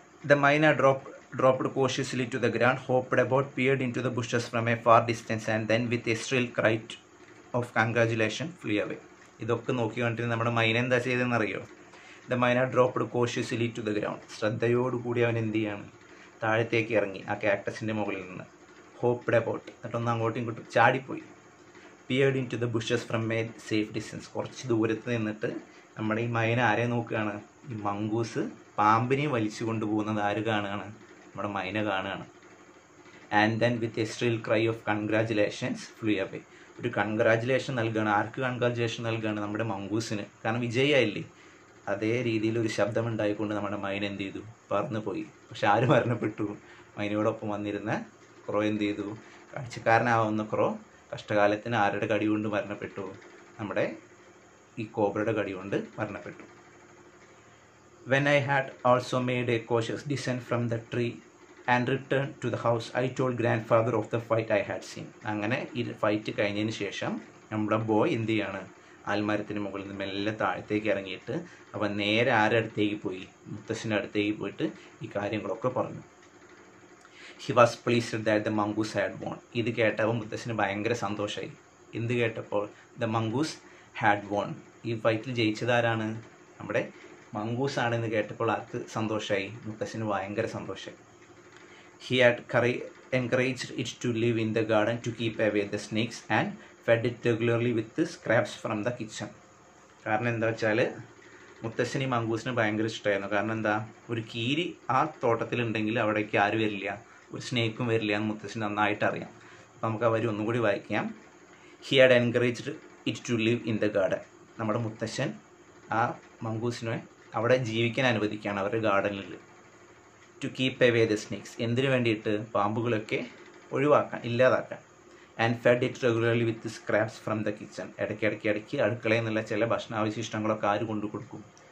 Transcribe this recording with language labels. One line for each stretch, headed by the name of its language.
English: The myna dropped cautiously to the ground, hopped about, peered into the bushes from a far distance, and then with a shrill cry of congratulation flew away.
Malayalam: ഇതൊക്കെ നോക്കി കണ്ടിട്ട് നമ്മുടെ മൈന എന്താ ചെയ്തതെന്നറിയോ?
English: The myna dropped cautiously to the ground.
Malayalam: ശ്രദ്ധയോടുകൂടി അവൻ എന്ത് ചെയ്യാണ്? താഴത്തേക്ക് ഇറങ്ങി ആ കാക്ടസിൻ്റെ മുകളിൽ നിന്ന്.
English: hopped about,
Malayalam: എന്നിട്ടൊന്ന് അങ്ങോട്ടും ഇങ്ങോട്ടും ചാടിപ്പോയി.
English: peered into the bushes from a safe distance,
Malayalam: കുറച്ച് ദൂരത്ത് നിന്നിട്ട് നമ്മുടെ ഈ മൈന ആരെ നോക്കുകയാണ്? ഈ മംഗൂസ് പാമ്പിനെ വലിച്ചു കൊണ്ടുപോകുന്നത് ആര് കാണുകയാണ്? നമ്മുടെ മൈന കാണുകയാണ്.
English: And then with a shrill cry of congratulations flew away.
Malayalam: ഒരു കൺഗ്രാജുലേഷൻ നൽകുകയാണ്. ആർക്ക് കൺഗ്രാജുലേഷൻ നൽകുകയാണ്? നമ്മുടെ മംഗൂസിന്. കാരണം വിജയമായില്ലേ. അതേ രീതിയിൽ ഒരു ശബ്ദം ഉണ്ടായിക്കൊണ്ട് നമ്മുടെ മൈന എന്ത് ചെയ്തു? പറന്നു പോയി. പക്ഷെ ആര് മരണപ്പെട്ടു? മൈനയോടൊപ്പം വന്നിരുന്ന ക്രോ എന്ത് ചെയ്തു? കാഴ്ചക്കാരനാവുന്ന ക്രോ കഷ്ടകാലത്തിന് ആരുടെ കടി കൊണ്ട് മരണപ്പെട്ടു? നമ്മുടെ ഈ കോബ്രയുടെ കടി കൊണ്ട് മരണപ്പെട്ടു.
English: When I had also made a cautious descent from the tree and returned to the house, I told grandfather of the fight I had seen.
Malayalam: അങ്ങനെ ഈ ഫൈറ്റ് കഴിഞ്ഞതിന് ശേഷം നമ്മുടെ ബോയ് എന്ത് ചെയ്യാണ്? ആൽമരത്തിന് മുകളിൽ നിന്ന് മെല്ലെ താഴത്തേക്ക് ഇറങ്ങിയിട്ട് അവൻ നേരെ ആരുടെ അടുത്തേക്ക് പോയി? മുത്തശ്ശൻ്റെ അടുത്തേക്ക് പോയിട്ട് ഈ കാര്യങ്ങളൊക്കെ പറഞ്ഞു.
English: He was pleased that the mongoose had won.
Malayalam: ഇത് കേട്ടപ്പോൾ മുത്തശ്ശന് ഭയങ്കര സന്തോഷമായി. എന്ത് കേട്ടപ്പോൾ?
English: The mongoose had won.
Malayalam: ഈ ഫൈറ്റിൽ ജയിച്ചതാരാണ്? നമ്മുടെ മംഗൂസ് ആണെന്ന് കേട്ടപ്പോൾ ആർക്ക് സന്തോഷമായി? മുത്തശ്ശന് ഭയങ്കര സന്തോഷമായി.
English: He had encouraged it to live in the garden to keep away the snakes and fed it regularly with the scraps from the kitchen.
Malayalam: കാരണം എന്താ വെച്ചാൽ മുത്തശ്ശന് ഈ മംഗൂസിന് ഭയങ്കര ഇഷ്ടമായിരുന്നു. കാരണം എന്താ? ഒരു കീരി ആ തോട്ടത്തിലുണ്ടെങ്കിൽ അവിടേക്ക് ആര് വരില്ല? ഒരു സ്നേക്കും വരില്ല എന്ന് മുത്തശ്ശന് നന്നായിട്ട് അറിയാം. അപ്പോൾ നമുക്ക് അവർ ഒന്നും കൂടി വായിക്കാം.
English: He had encouraged it to live in the garden.
Malayalam: നമ്മുടെ മുത്തശ്ശൻ ആ മംഗൂസിനെ അവിടെ ജീവിക്കാൻ അനുവദിക്കുകയാണ് അവരുടെ ഗാർഡനിൽ.
English: to keep away the snakes,
Malayalam: എന്തിനു വേണ്ടിയിട്ട്? പാമ്പുകളൊക്കെ ഒഴിവാക്കാൻ, ഇല്ലാതാക്കാൻ.
English: And fed it regularly with scraps from the kitchen.
Malayalam: ഇടയ്ക്ക് അടുക്കളയിൽ നിന്നുള്ള ചില ഭക്ഷണാവശിഷ്ടങ്ങളൊക്കെ ആര് കൊണ്ടു കൊടുക്കും?